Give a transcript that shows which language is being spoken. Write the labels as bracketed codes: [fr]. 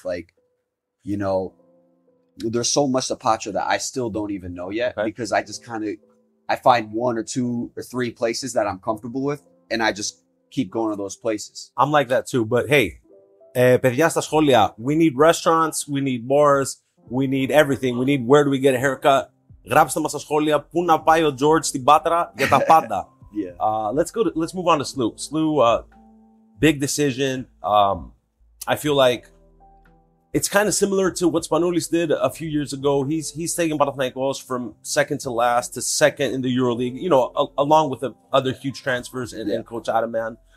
[en] Like, there's so much of Patra that I still don't even know yet, because I just I find 1 or 2 or 3 places that I'm comfortable with, and I just keep going to those places. I'm like that too, but hey, [el] παιδιά στα σχόλια, [en] we need restaurants, we need bars, we need everything, we need where do we get a haircut. [el] Γράψτε μας στα σχόλια πού να πάει ο Τζορτζ στην Πάτρα για τα πάντα. [en] Let's move on to Slu. Slu, big decision. I feel like it's kind of similar to what Spanoulis did a few years ago. He's taking Panathinaikos from second to last to second in the EuroLeague, along with the other huge transfers and Coach Adaman.